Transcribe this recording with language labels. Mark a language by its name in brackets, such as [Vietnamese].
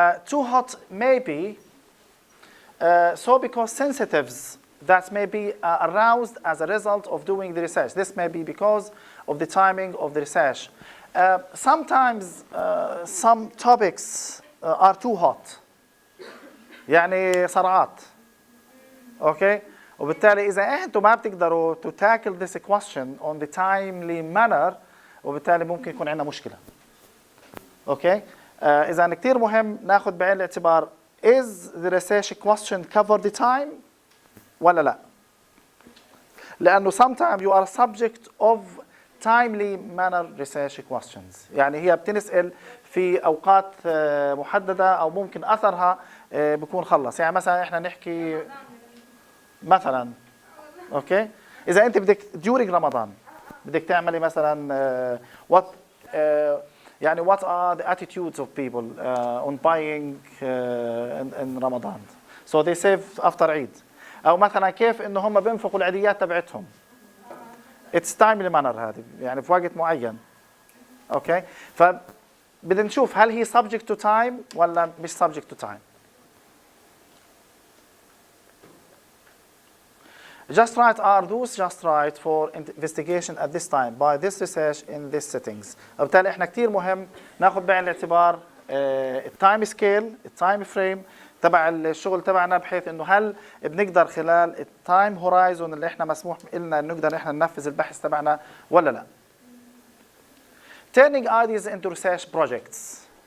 [English] Too hot maybe. So because sensitives that may be aroused as a result of doing the research. This may be because of the timing of the research. Sometimes some topics are too hot. [Arabic] يعني صرعات. Okay? وبالتالي إذا أنتم ما بتقدروا [English] to tackle this question on the timely manner [Arabic] وبالتالي ممكن يكون عندنا مشكلة. [English] Okay? [Arabic] إذا كتير مهم ناخذ بعين الاعتبار [English] is the research question cover the time [Arabic] ولا لا؟ لأنه [English] sometimes you are subject of timely manner research questions. [Arabic] يعني هي بتنسأل في أوقات محددة أو ممكن أثرها بيكون خلص. يعني مثلا إحنا نحكي مثلا أوكي إذا أنت بدك during رمضان بدك تعملي مثلا what يعني [English] what are the attitudes of people on buying in Ramadan. So they save after عيد. [Arabic] أو مثلا كيف إنه هم بينفقوا العيديات تبعتهم. [English] It's timely manner [Arabic] هذه يعني في وقت معين. أوكي فبدنا نشوف هل هي [English] subject to time [Arabic] ولا مش subject to time. [English] Just right are those just right for investigation at this time by this research in this settings. [Arabic] وبالتالي احنا كتير مهم ناخذ بعين الاعتبار التايم سكيل التايم فريم تبع الشغل تبعنا بحيث انه هل بنقدر خلال التايم هورايزون اللي احنا مسموح لنا نقدر احنا ننفذ البحث تبعنا ولا لا. [English] Turning ideas into research projects.